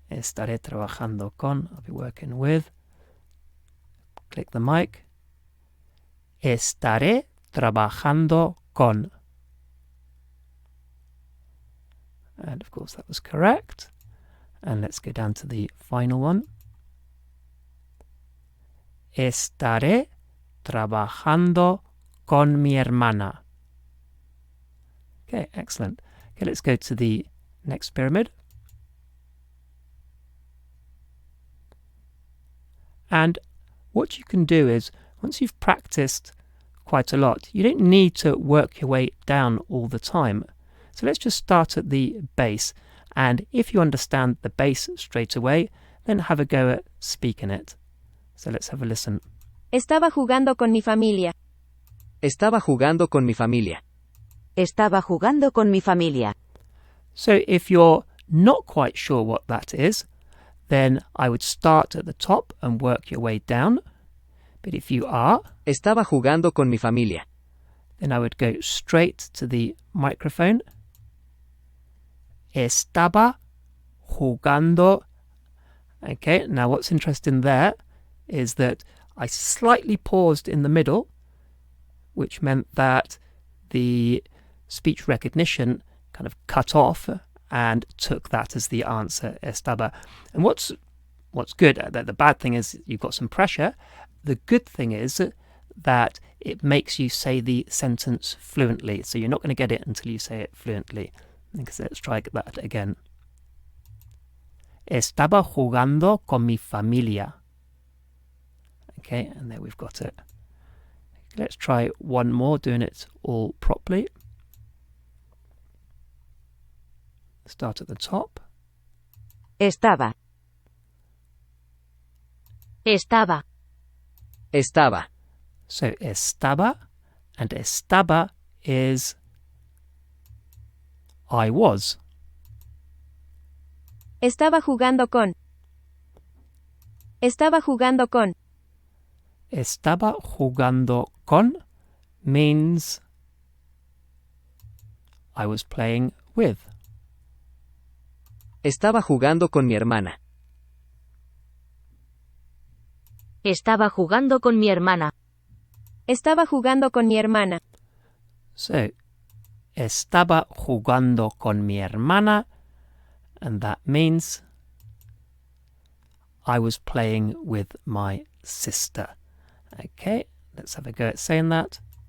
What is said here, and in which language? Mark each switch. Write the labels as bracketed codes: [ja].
[es] Estaré trabajando con. [en] I'll be working with. Click the mic. [es] Estaré trabajando con. [en] And of course that was correct. And let's go down to the final one. [es] Estaré trabajando con mi hermana. [en] Okay, excellent. Okay, let's go to the next pyramid. And what you can do is, once you've practiced quite a lot, you don't need to work your way down all the time. So let's just start at the base, and if you understand the base straight away, then have a go at speaking it. So let's have a listen. [es] Estaba jugando con mi familia. Estaba jugando con mi familia. Estaba jugando con mi familia. [en] So if you're not quite sure what that is, then I would start at the top and work your way down. But if you are, [es] Estaba jugando con mi familia. [en] then I would go straight to the microphone. [es] Estaba jugando. [en] Okay, now what's interesting there is that I slightly paused in the middle, which meant that the speech recognition kind of cut off and took that as the answer, estaba. And what's good, the bad thing is you've got some pressure. The good thing is that it makes you say the sentence fluently. So you're not going to get it until you say it fluently. Because let's try that again. [es] Estaba jugando con mi familia. [en] Okay, and there we've got it. Let's try one more, doing it all properly. Start at the top. [es] Estaba. Estaba. Estaba. [en] So estaba, and estaba is I was. [es] Estaba jugando con. Estaba jugando con. Estaba jugando con [en] means I was playing with. [es] Estaba jugando con mi hermana. Estaba jugando con mi hermana. Estaba jugando con mi hermana. [en] So, [es] estaba jugando con mi hermana, [en] and that means I was playing with my sister. Okay, let's have a go at saying that.